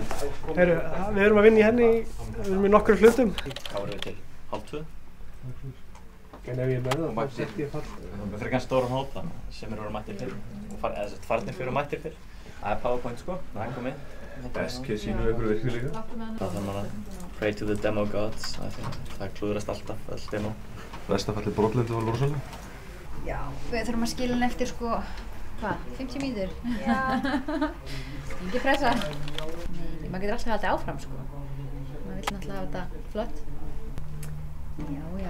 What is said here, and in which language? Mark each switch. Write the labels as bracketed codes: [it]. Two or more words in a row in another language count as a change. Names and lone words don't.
[is] Við erum að vinna í henni, við erum í nokkrum hlutum. Hvað voru við til? 1:30? En ef ég er með það, þá sett ég fall. Við erum með frekar stóran hóp sem eru mættir fyrr. Eða farnir fyrir og mættir fyrr. Það er PowerPoint sko, það er komið. [en] Best case [is] sýnum við ykkur virkilega. Það þarf maður að [en] pray to the demo gods. [is] Það klúðrast alltaf, öll demo. Versta fallið brotlendi var rosalega. Já, við þurfum að skila henni eftir sko, hvað, 50 mínútur? Já. Ekki pressa. Nei, maður getur alltaf haldið áfram sko. Maður vill náttúrulega hafa þetta flott. Já.